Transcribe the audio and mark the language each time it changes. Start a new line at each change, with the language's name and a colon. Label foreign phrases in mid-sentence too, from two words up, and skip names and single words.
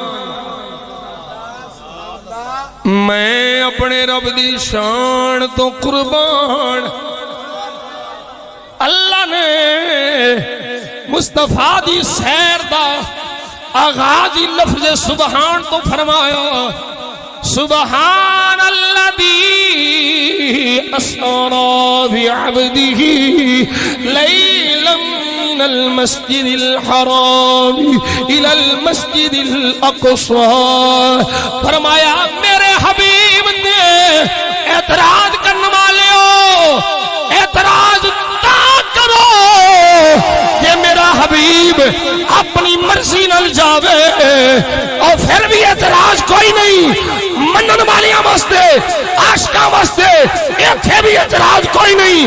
Punjabi: میں اپنے رب دی شان توں قربان. اللہ نے مصطفیٰ دی سیر دا آغاز ہی لفظ سبحان توں فرمایا,
Arabic: سبحان الذي أسرى بعبده ليلا من المسجد الحرام إلى المسجد الأقصى.
Punjabi: فرمایا میرے حبیب نے اعتراض کرن والے ہو، اعتراض نہ کرو کہ میرا حبیب اپنی مرضی نال جاوے، اور پھر وی اعتراض کوئی نہیں، منن والیاں واسطے عاشقاں واسطے ایتھے وی اعتراض کوئی نہیں.